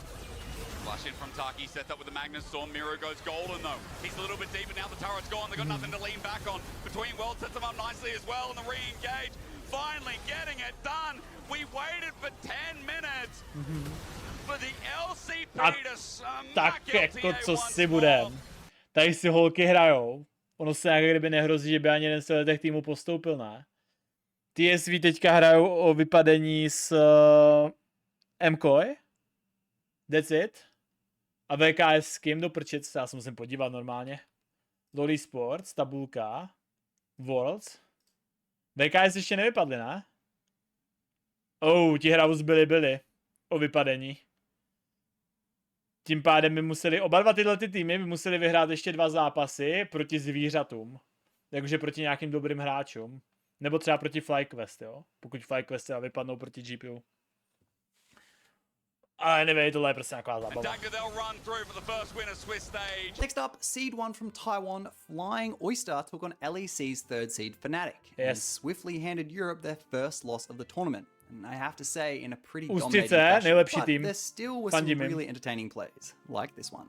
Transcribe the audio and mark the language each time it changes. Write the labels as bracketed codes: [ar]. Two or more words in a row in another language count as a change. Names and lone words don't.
[en] Flash in from Taki, set up with the Magnus Storm. Miro goes golden though. He's a little bit deeper now, the turret's gone. They've got nothing to lean back on. Between Worlds sets them up nicely as well, and the re-engage. Finally getting it done. We waited for 10 minutes for the LCP to smack [cs] jako co si budem. Tady si holky hrajou. Ono se jak kdyby nehrozí, že by ani jeden z těch týmů postoupil, ne? TSV teďka hrajou o vypadení s MKOI. [en] That's it. [cs] A VKS s kým do prčic? Já se musím podívat normálně. Loli Sports, tabulka. Worlds. VKS ještě nevypadly, ne? Ti hrajou s byli o vypadení. Tím pádem by museli, oba dva tyhle týmy by museli vyhrát ještě 2 zápasy proti zvířatům. Takže proti nějakým dobrým hráčům. Nebo třeba proti FlyQuest, jo? Pokud FlyQuest teda vypadnou proti GPU. Ale nevím, tohle je prostě nějaká zábava. [en] Next up, Seed 1 from Taiwan, Flying Oyster took on LEC's third seed Fnatic. Yes. And swiftly handed Europe their first loss of the tournament. And I have to say, in a pretty dominating fashion, but there still was some really entertaining plays, like this one.